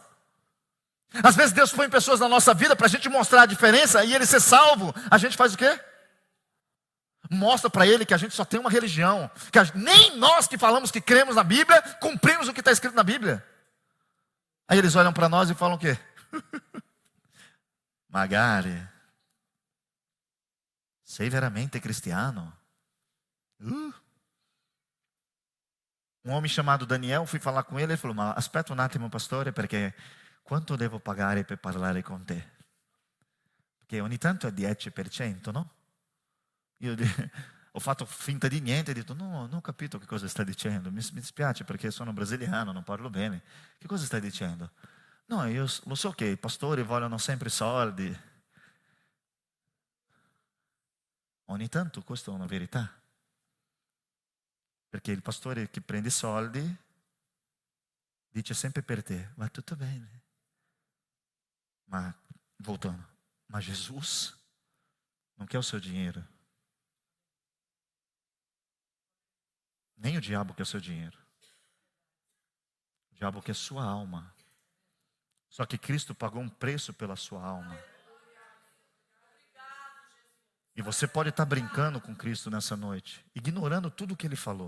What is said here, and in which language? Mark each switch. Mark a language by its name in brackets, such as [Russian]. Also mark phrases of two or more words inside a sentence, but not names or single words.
[Portuguese] Às vezes Deus põe pessoas na nossa vida para a gente mostrar a diferença e ele ser salvo. A gente faz o quê? Mostra para ele que a gente só tem uma religião. Que nem nós que falamos que cremos na Bíblia, cumprimos o que está escrito na Bíblia. Aí eles olham para nós e falam o quê? [Italian] Magari, sei veramente cristiano? [Portuguese] Um homem chamado Daniel, fui falar com ele falou, [Italian] ma aspetta un attimo pastore, perché quanto devo pagare per parlare con te? Perché ogni tanto è 10%, no? Io ho fatto finta di niente e ho detto, no, non ho capito che cosa stai dicendo, mi dispiace perché sono brasiliano, non parlo bene. Che cosa stai dicendo? No, io lo so che i pastori vogliono sempre soldi. Ogni tanto questa è una verità. Perché il pastore che prende soldi dice sempre per te, va tutto bene. Ma, voltando, ma [Portuguese] Jesus não quer o seu dinheiro. Nem o diabo quer o seu dinheiro. O diabo quer sua alma. Só que Cristo pagou um preço pela sua alma. E você pode estar brincando com Cristo nessa noite, ignorando tudo o que Ele falou.